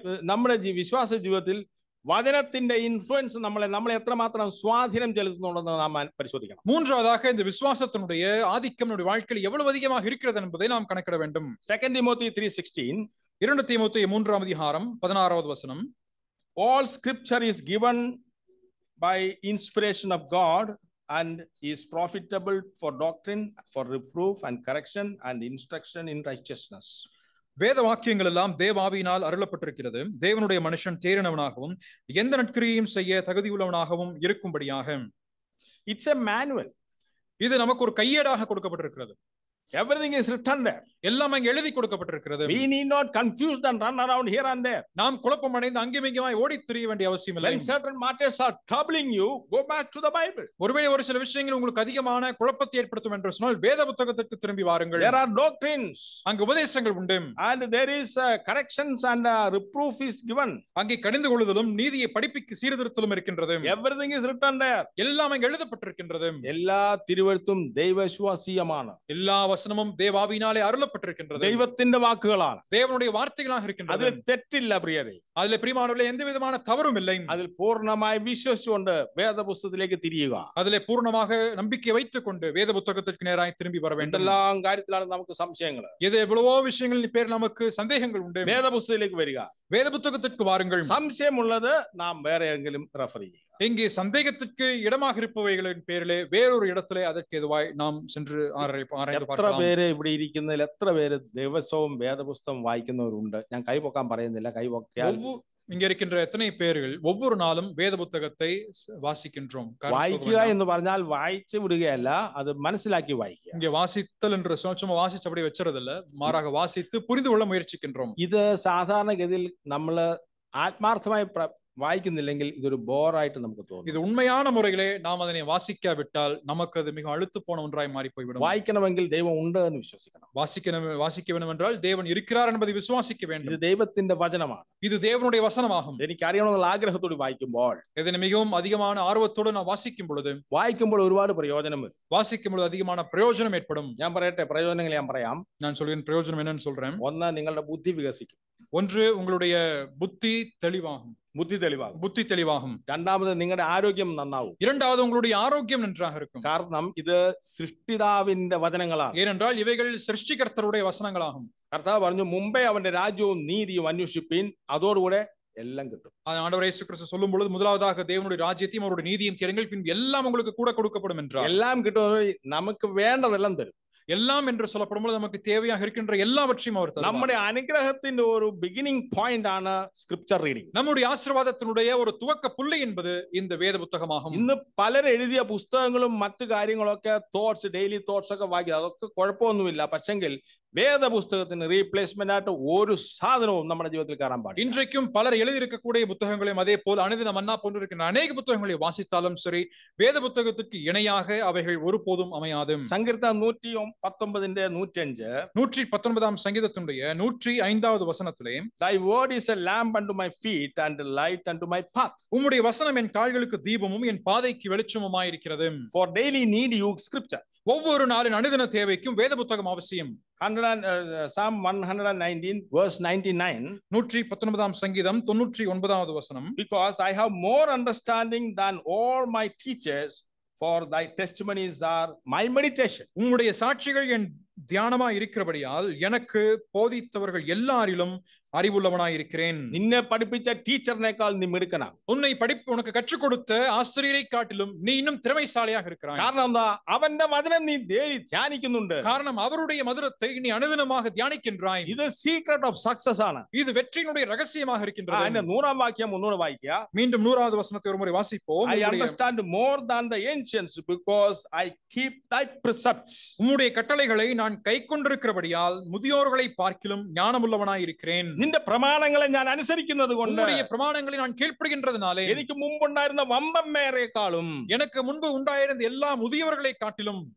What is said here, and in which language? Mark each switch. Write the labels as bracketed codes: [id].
[ml] നമ്മുടെ വിശ്വാസ ജീവിതത്തിൽ വചനത്തിന്റെ ഇൻഫ്ലുവൻസ് നമ്മളെ എത്രമാത്രം സ്വാധീനം ചെലുത്തുന്നുണ്ടെന്ന് നാം പരിശോധിക്കണം. [ta] மூன்றாவதாக இந்த விசுவாசத்தினுடைய ஆதிக்கம் நம்முடைய வாழ்க்கையில் எவ்வளவு அதிகமாக இருக்கிறது என்பதை நாம் கணக்கிட வேண்டும். [en] 2 Timothy 3:16 [ta] 2 தீமோத்தேயு 3ஆம் அதிகாரம் 16வது வசனம். [en] All scripture is given by inspiration of God and is profitable for doctrine, for reproof and correction and instruction in righteousness. [ta] வேத வாக்கியங்கள் எல்லாம் தேவாவியினால் அருளப்பட்டிருக்கிறது, தேவனுடைய மனுஷன் தேறினவனாகவும் எந்த நற்கிரியையும் செய்ய தகுதியுள்ளவனாகவும் இருக்கும்படியாக. [en] It's a manual. [ta] இது நமக்கு ஒரு கையேடாக கொடுக்கப்பட்டிருக்கிறது. [en] Everything is written there. [ta] எல்லாம் அங்கே எழுதி கொடுக்கப்பட்டிருக்கிறது. [en] We need not confuse and run around here and there. [ta] நாம் குழப்பம் அடைந்து அங்கேயும் இங்கேயுமாய் ஓடித் திரிய வேண்டிய அவசியம் இல்லை. [en] When certain matters are troubling you, go back to the Bible. [ta] ஒருவேளை ஒரு சில விஷயங்கள் உங்களுக்கு அதிகமான குழப்பத்தை ஏற்படுத்தும் என்று சொன்னால் வேத புத்தகத்துக்கு திரும்பி வாருங்கள். [en] There are doctrines. [ta] அங்கு உபதேசங்கள் உண்டு. [en] And there is corrections and reproof is given. [ta] அங்கே கடிந்து கொள்ளுதலும் நீதியை படிப்பிக்கு சீர்திருத்தலும் இருக்கின்றது. [en] Everything is written there. [ta] எல்லாம் அங்கே எழுதப்பட்டிருக்கின்றது. எல்லா திருவெழுத்தும் ദൈവവിശ്വാസീയമാണ്. எல்லா வசனமும் தேவாவியினாலே அருளப்பட்டிருக்கின்றது. [ml] ദൈവത്തിന്റെ വാക്കുകളാണ്. [ta] தேவனுடைய வார்த்தைகளாக இருக்கின்றது. [ml] അതിൽ തെറ്റില്ല പ്രിയരേ. [ta] அதிலே பிரியமானவர்களே எந்த விதமான தவறும் இல்லை. [ml] അതിൽ പൂർണ്ണമായി വിശ്വസിച്ചുകൊണ്ട് വേദപുസ്തകത്തിലേക്ക് തിരിയുക. [ta] அதிலே பூர்ணமாக நம்பிக்கை வைத்துக் கொண்டு வேத புத்தகத்திற்கு நேராய் திரும்பி வர வேண்டும். [ml] എന്തെല്ലാം കാര്യത്തിലാണ് നമുക്ക് സംശയങ്ങൾ. [ta] இது எவ்வளவோ விஷயங்களின் பேரில் நமக்கு சந்தேகங்கள் உண்டு. [ml] വേദപുസ്തകത്തിലേക്ക് വരിക. [ta] வேத புத்தகத்திற்கு வாருங்கள். [ml] സംശയമുള്ളത് നാം വേറെ എങ്കിലും റെഫർ ചെയ്യുക. [ta] இங்கே சந்தேகத்திற்கு இடமாக இருப்பவைகளின் பேரிலே வேறொரு இடத்திலே அதற்கு எதுவாய் நாம் சென்று ஆராய்ந்து [ml] എത്ര [ta] பார்க்கலாம். [ml] പേര് ഇവിടെ ഇരിക്കുന്നതിൽ എത്ര പേര് ദിവസവും വേദപുസ്തകം വായിക്കുന്നവരുണ്ട്? ഞാൻ കൈപൊക്കാൻ പറയുന്നില്ല, കൈപൊക്കാൻ [ta] இங்க இருக்கின்ற எத்தனை பேர்கள் ஒவ்வொரு நாளும் வேத புத்தகத்தை வாசிக்கின்றோம்? [ml] വായിക്കുക എന്ന് പറഞ്ഞാൽ വായിച്ചു വിടുകയല്ല, അത് മനസ്സിലാക്കി വായിക്കുക. [ta] இங்க வாசித்தல் என்று சும்மா வாசிச்சு அப்படியே வச்சுறதில்ல, மாறாக வாசித்து புரிந்து கொள்ள முயற்சிக்கின்றோம். [ml] ഇത് സാധാരണഗതിയിൽ നമ്മൾ ആത്മാർത്ഥമായി വായിക്കുന്നില്ലെങ്കിൽ ഇതൊരു ബോറായിട്ട് നമുക്ക് തോന്നും. [ta] இது உண்மையான முறையிலே நாம் அதனை வாசிக்காவிட்டால் நமக்கு அது மிக அழுத்து போன ஒன்றாய் மாறி போய்விடும். [ml] വായിക്കണമെങ്കിൽ ദൈവം ഉണ്ട് എന്ന് വിശ്വസിക്കണം. [ta] வாசிக்க வேண்டும் என்றால் தேவன் இருக்கிறார் என்பதை விசுவாசிக்க வேண்டும். [ml] ഇത് ദൈവത്തിന്റെ വചനമാണ്. [ta] இது தேவனுடைய வசனமாகும். [ml] എനിക്ക് അറിയണമെന്നുള്ള ആഗ്രഹത്തോടെ വായിക്കുമ്പോൾ, [ta] இதனை மிகவும் அதிகமான ஆர்வத்தோடு நான் வாசிக்கும் பொழுது [ml] ഒരുപാട് പ്രയോജനം വരും. [ta] வாசிக்கும் பொழுது அதிகமான பிரயோஜனம் ஏற்படும். [ml] ഞാൻ പറയട്ടെ, പ്രയോജനങ്ങൾ ഞാൻ പറയാം. [ta] நான் சொல்கிறேன் பிரயோஜனம் என்னன்னு சொல்றேன். [ml] ഒന്ന്, നിങ്ങളുടെ ബുദ്ധി വികസിക്കും. [ta] ஒன்று, உங்களுடைய புத்தி தெளிவாகும். புத்தி தெளிவாகும். [ml] രണ്ടാമത്, നിങ്ങളുടെ ആരോഗ്യം നന്നാവും. [ta] இரண்டாவது, உங்களுடைய ஆரோக்கியம் நன்றாக இருக்கும். [ml] കാരണം ഇത് സൃഷ്ടിതാവിന്റെ വചനങ്ങളാണ്. [ta] ஏனென்றால் இவைகள் சிருஷ்டிகர்த்தருடைய வசனங்களாகும். [ml] കർത്താവ് പറഞ്ഞു, മുമ്പേ അവന്റെ രാജ്യവും നീതിയും അന്വേഷിപ്പീൻ, അതോടുകൂടെ എല്ലാം കിട്ടും. [ta] ஆண்டவர் இயேசு கிறிஸ்து சொல்லும் பொழுது முதலாவதாக தேவனுடைய ராஜ்யத்தையும் அவருடைய நீதியும் தேடுங்கள், பின் எல்லாம் உங்களுக்கு கூட கொடுக்கப்படும் என்றார். [ml] എല്ലാം കിട്ടും. നമുക്ക് വേണ്ടതെല്ലാം തരും. [ta] எல்லாம் என்று சொல்லப்படும் பொழுது நமக்கு தேவையாக இருக்கின்ற எல்லாவற்றையும் அவர் தருவார். [ml] നമ്മുടെ അനുഗ്രഹത്തിന്റെ ഒരു ബിഗിനിങ് പോയിന്റ് ആണ് സ്ക്രിപ്ചർ റീഡിംഗ്. [ta] நம்முடைய ஆசீர்வாதத்தினுடைய ஒரு துவக்க புள்ளி என்பது இந்த வேத புத்தகமாகும். [ml] ഇന്ന് പലരും എഴുതിയ പുസ്തകങ്ങളും മറ്റു കാര്യങ്ങളൊക്കെ ഡെയിലി തോട്ട്സ് ഒക്കെ വായിക്കുക, അതൊക്കെ കുഴപ്പമൊന്നുമില്ല. പക്ഷെങ്കിൽ വേദപുസ്തകത്തിന് റീപ്ലേസ്മെന്റ് ആയിട്ട് ഒരു സാധനവും നമ്മുടെ ജീവിതത്തിൽ കയറാൻ പാടില്ല. [ta] இன்றைக்கும் பலர் எழுதியிருக்கக்கூடிய புத்தகங்களையும் அதே போல் அனுதின மன்னா போன்று இருக்கின்ற அநேக புத்தகங்களை வாசித்தாலும் சரி, வேத புத்தகத்துக்கு இணையாக அவைகள் ஒருபோதும் அமையாது. சங்கீர்த்தனம் 119:105 119ஆம் சங்கீதத்தினுடைய 105வது வசனத்திலே, [en] Thy word is a lamp unto my feet and a light unto my path. [ta] உம்முடைய வசனம் என் கால்களுக்கு தீபமும் என் பாதைக்கு வெளிச்சமுமாய் இருக்கிறது. [en] For daily need you scripture. [ta] ஒவ்வொரு நாளின் அனுதின தேவைக்கும் வேத புத்தகம் அவசியம். [en] Psalm 119 verse 99 [ta] 119ஆம் சங்கீதம் 99வது வசனம், [en] Because I have more understanding than all my teachers, for thy testimonies are my meditation. [ta] உம்முடைய சாட்சிகள் என் தியானமா இருக்கிறபடியால் எனக்கு போதித்தவர்கள் எல்லாரிலும் அறிவுள்ளவனாய் இருக்கிறேன். [ml] നിന്നെ പഠിപ്പിച്ച ടീച്ചറിനേക്കാൾ നീ മിടുക്കനാ. [ta] உனக்கு கற்றுக் கொடுத்த ஆசிரியரை காட்டிலும் நீ இன்னும் திறமைசாலியாக இருக்கிறாய். [ml] കാരണം എന്താ? അവന്റെ വചനം നീ ധ്യാനിക്കുന്നുണ്ട്. [ta] காரணம் அவருடைய மதுரத்தை நீ அனுதினமாக தியானிக்கின்றாய். [ml] ഇത് സീക്രട്ട് ഓഫ് സക്സസ് ആണ്. [ta] இது வெற்றியினுடைய ரகசியமாக இருக்கின்றது. [ml] അതിന്റെ 100ാം വാക്യം ഒന്നുകൂടെ വായിക്കുക. [ta] மீண்டும் 100வது வசனத்தை ஒருமுறை வாசிப்போம். [en] I understand more than the ancients because I keep thy precepts. [ta] உம்முடைய கட்டளைகளை நான் கைக்கொண்டிருக்கிறபடியால் முதியோர்களை பார்க்கிலும் ஞானமுள்ளவனாய் இருக்கிறேன். [ml] നിന്റെ പ്രമാണങ്ങളെ ഞാൻ അനുസരിക്കുന്നത് കൊണ്ട് [ta] உம்முடைய பிரமாணங்களை நான் கீழ்ப்படிகின்றதனாலே [ml] എനിക്ക് മുമ്പുണ്ടായിരുന്ന വമ്പന്മാരെക്കാളും [ta] எனக்கு முன்பு உண்டாயிருந்த எல்லா முதியவர்களை காட்டிலும்